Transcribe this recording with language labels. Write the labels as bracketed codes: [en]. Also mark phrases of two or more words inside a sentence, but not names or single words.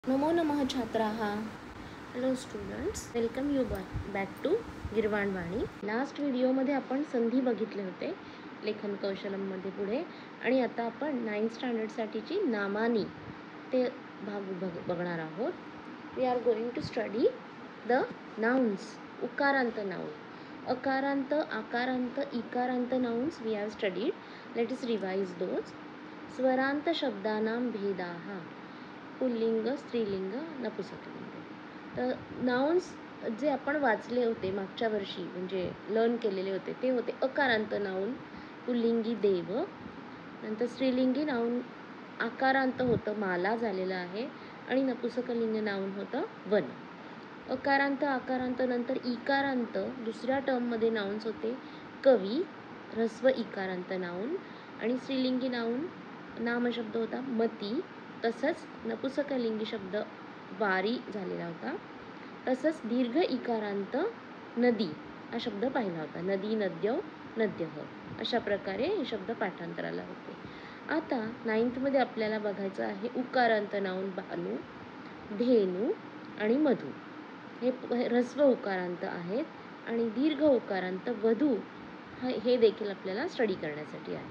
[sa] नमो नमः छात्राः. [en] Hello students, welcome you back to Girvanvani. [mr] लास्ट व्हिडिओमध्ये आपण संधी बघितले होते लेखन कौशलममध्ये पुढे, आणि आता आपण 9th स्टँडर्डसाठीची नामानी ते भाग बघणार आहोत. [en] We are going to study the nouns. [mr] उकारांत नाउन, अकारांत, आकारांत, इकारांत [en] nouns we have studied. Let us revise those. [sa] स्वरांत शब्दानां भेदाः, पुल्लिंग, स्त्रीलिंग, नपुंसकलिंग. [mr] तर नाउन्स जे आपण वाचले होते मागच्या वर्षी, म्हणजे लर्न केलेले होते, ते होते अकारांत नाउन पुल्लिंगी देव, नंतर स्त्रीलिंगी नाउन आकारांत होतं माला झालेलं आहे, आणि नपुंसकलिंग नाउन होतं वन. अकारांत, आकारांत, नंतर इकारांत दुसऱ्या टर्ममध्ये नाउन्स होते कवी, ह्रस्व इकारांत नाउन, आणि स्त्रीलिंगी नाउन नामशब्द होता मती, तसंच नपुंसकलिंगी शब्द वारी झालेला होता. तसंच दीर्घ इकारांत नदी हा शब्द पाहिला होता. [sa] नदी, नद्य, नद्यः [mr] अशा प्रकारे हे शब्द पाठांतराला होते. आता 9thमध्ये आपल्याला बघायचं आहे उकारांत नाउन भानू, धेनू आणि मधू. हे ह्रस्व उकारांत आहेत, आणि दीर्घ उकारांत वधू हे देखील आपल्याला स्टडी करण्यासाठी आहे.